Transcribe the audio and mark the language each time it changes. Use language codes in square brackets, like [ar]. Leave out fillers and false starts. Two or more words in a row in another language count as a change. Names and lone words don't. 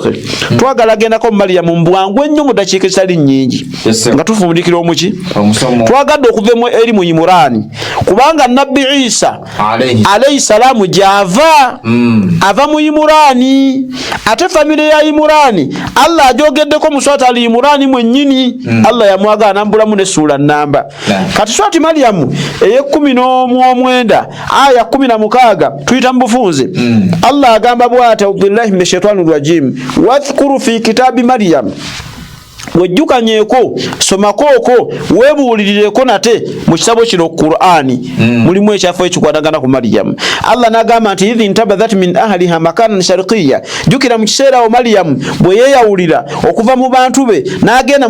[lg] Twagala gendako Mariyamu mu bwangu ennyo mu ddakiika ezitali nnyingi nga tufundikira omuki twagadde okuva eri mu Imurani kubanga Nabbi Isa [ar] عليه السلام [lg] gy'ava ava mu Imurani. Ate famire ya Imurani Allah ajogeddeko mu Surati al-Imurani mwennyini. Allah yamwagala n'ambulamu n'essuula nnamba. Kati Surati Mariyamu eye-19 aya 16 tuyita mu bufunze. Allah agamba bw'ati [ar] بالله من الشيطان الرجيم واذكر في الكتاب مريم [lg] wejjukanyeeko somakooko weebuulirireko nate mu kisabo kino Qur'ani mulimu ekyafo ekikwatagana ku Mariyamu. Allah n'agamba nti [ar] إذ انتبذت من أهلها مكانا شرقيا [lg] jukira mu kiseera wo Mariyamu bwe yeeyawulira okuva mu bantu be n'agenda